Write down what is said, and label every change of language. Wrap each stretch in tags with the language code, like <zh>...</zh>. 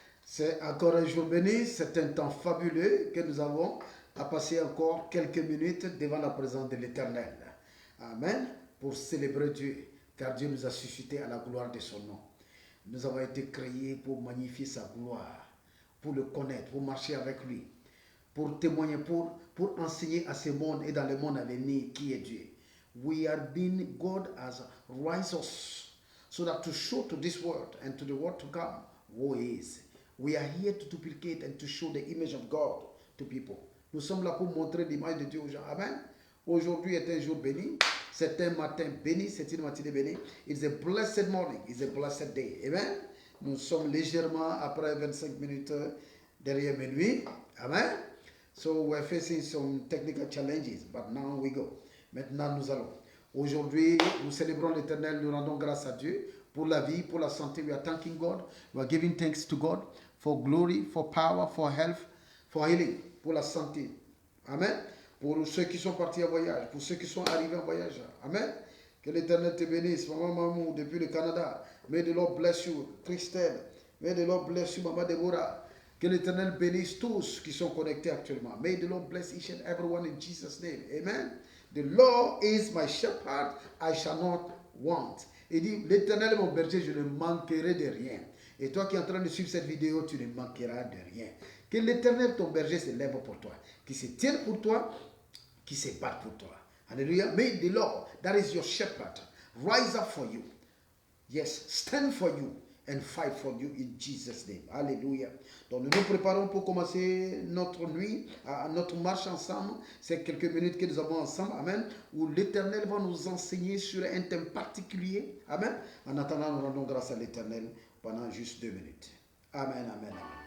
<fr>C'est encore un jour béni, c'est un temps fabuleux que nous avons à passer encore quelques minutes devant la présence de l'Éternel. Amen. Pour célébrer Dieu, car Dieu nous a suscité à la gloire de son nom. Nous avons été créés pour magnifier sa gloire, pour le connaître, pour marcher avec lui, pour témoigner, pour enseigner à ce monde et dans le monde à venir qui est Dieu.</fr> <en>We are being, God has raised us so that to show to this world and to the world to come who He is. We are here to duplicate and to show the image of God to people.</en> <fr>Nous sommes là pour montrer l'image de Dieu aux gens. Amen. Aujourd'hui est un jour béni. C'est un matin béni. C'est une matinée bénie.</fr> <en>It's a blessed morning. It's a blessed day.</en> <fr>Amen. Nous sommes légèrement après 25 minutes derrière minuit. Amen.</fr> <en>So we're facing some technical challenges, but now we go.</en> <fr>Maintenant nous allons. Aujourd'hui, nous célébrons l'Éternel. Nous rendons grâce à Dieu pour la vie, pour la santé.</fr> <en>We are thanking God. We are giving thanks to God for glory, for power, for health, for healing,</en> <fr>pour la santé.</fr> <en>Amen.</en> <fr>Pour ceux qui sont partis en voyage, pour ceux qui sont arrivés en voyage. Amen. Que l'Éternel te bénisse. Maman Mamou, depuis le Canada.</fr> <en>May the Lord bless you. Christelle. May the Lord bless you, Maman Deborah.</en> <fr>Que l'Éternel bénisse tous qui sont connectés actuellement.</fr> <en>May the Lord bless each and everyone in Jesus' name. Amen. The Lord is my shepherd, I shall not want.</en> <fr>Il dit, l'Éternel est mon berger, je ne manquerai de rien. Et toi qui es en train de suivre cette vidéo, tu ne manqueras de rien. Que l'Éternel, ton berger, se lève pour toi. Qui se tienne pour toi, qui se batte pour toi. Alléluia.</fr> <en>May the Lord, that is your shepherd, rise up for you. Yes, stand for you and fight for you in Jesus' name.</en> <fr>Alléluia. Donc nous nous préparons pour commencer notre nuit, notre marche ensemble. C'est quelques minutes que nous avons ensemble. Amen. Où l'Éternel va nous enseigner sur un thème particulier. Amen. En attendant, nous rendons grâce à l'Éternel pendant juste 2 minutes. Amen, amen, amen.</fr>